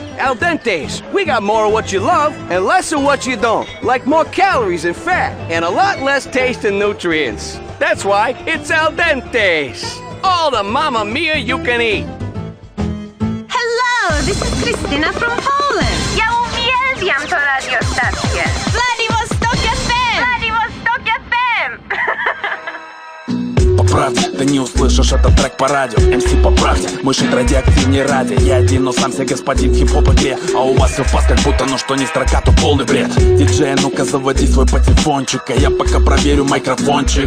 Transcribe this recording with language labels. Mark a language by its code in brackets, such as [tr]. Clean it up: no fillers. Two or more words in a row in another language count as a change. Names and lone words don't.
[en] Al Dente's, we got more of what you love and less of what you don't. Like more calories and fat, and a lot less taste and nutrients. That's why it's Al Dente's. All the [it] mamma mia [en] you can eat. Hello, this is Christina from Poland. [pl] Ja uwielbiam to radiostację. Vladivostok FM! Vladivostok FM! [ru] По правде, ты не услышишь этот трек по радио. МС по правде, мышит радиоактивнее радио. Я один, но сам себе господин в хип-хоп игре. А у вас все фас, как будто, ну что не строка, то полный бред. Диджей, ну-ка заводи свой патефончик, а я пока проверю микрофончик.